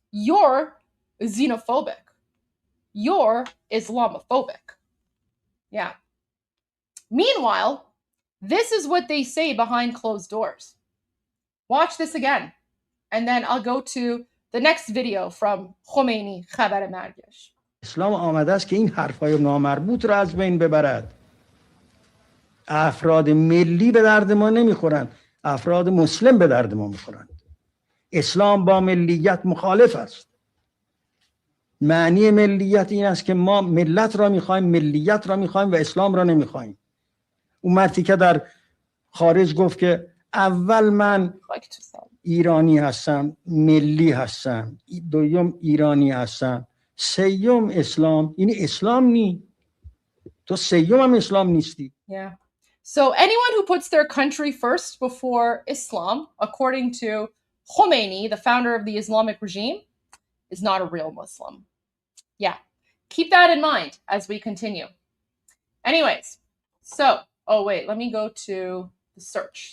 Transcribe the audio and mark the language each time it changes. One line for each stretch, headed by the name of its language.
English: You're xenophobic. You're Islamophobic. Yeah. Meanwhile, this is what they say behind closed doors. Watch this again, and then I'll go to the next video from Khomeini,
Persian: خبر مرگش. اسلام آمده است که این حرفای نامربوط را از بین ببرد. افراد ملی به درد ما نمیخورند، افراد مسلم به درد ما میخورند. اسلام با ملیت مخالف است. معنی ملیت این است که ما ملت را میخوایم، ملیت را میخوایم و اسلام را نمیخوایم. اون مردی که در خارج گفت که اول من ایرانی هستم، ملی هستم، دوم ایرانی هستم، سیوم اسلام، این اسلام نی. تو سیوم هم اسلام نیستی.
English: Yeah. So anyone who puts their country first before Islam, according to Khomeini, the founder of the Islamic regime, is not a real Muslim. Yeah. Keep that in mind as we continue. Anyways, so, oh wait, let me go to the search.